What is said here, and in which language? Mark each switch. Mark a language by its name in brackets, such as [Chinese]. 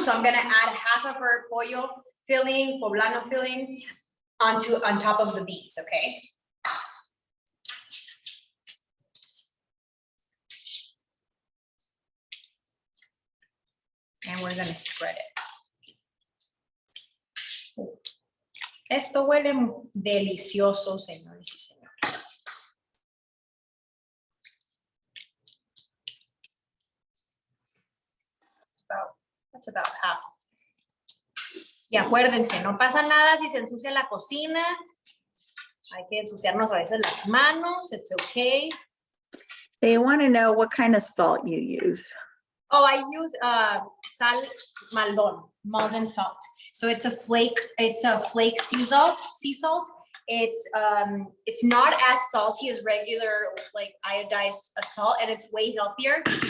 [English] So I'm gonna add half of our pollo filling, poblano filling on top of the beans, okay? And we're gonna spread it. [Spanish] Esto huele delicioso, señores y señores. [English] That's about half. [Spanish] Y acuérdense, no pasa nada si se ensucia la cocina. Hay que ensuciarnos a veces las manos. [English] It's okay. They want to know what kind of salt you use. Oh, I use sal Maldon salt. So it's a flake sea salt. It's not as salty as regular like iodized salt, and it's way healthier.